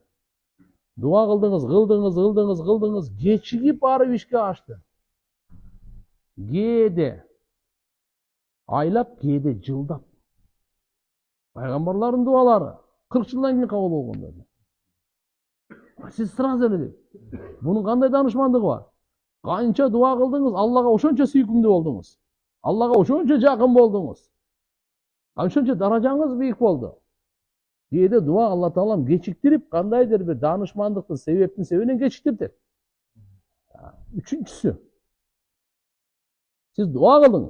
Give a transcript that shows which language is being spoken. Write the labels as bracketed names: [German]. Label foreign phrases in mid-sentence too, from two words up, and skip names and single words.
[Kyrgyz] Дуа кылдыңыз, кечигип барып ишке ашты. Кээде айлап, кээде жылдап. Пайгамбарлардын дуалары 40 жылдан кийин кабыл болгондор. Сиз сразу эле. Бунун кандай данышмандыгы бар? [Uzbek] Qancha duo qildingiz, Allohga o'shuncha suyukimli bo'ldingiz. Allohga o'shuncha yaqin bo'ldingiz. O'shuncha darajangiz buyuk bo'ldi. Deydi duo Alloh taolam kechiktirib, qandaydir bir danishmandlikni sebebini kechiktirdi. Üçüncüsü, siz duo qildingiz.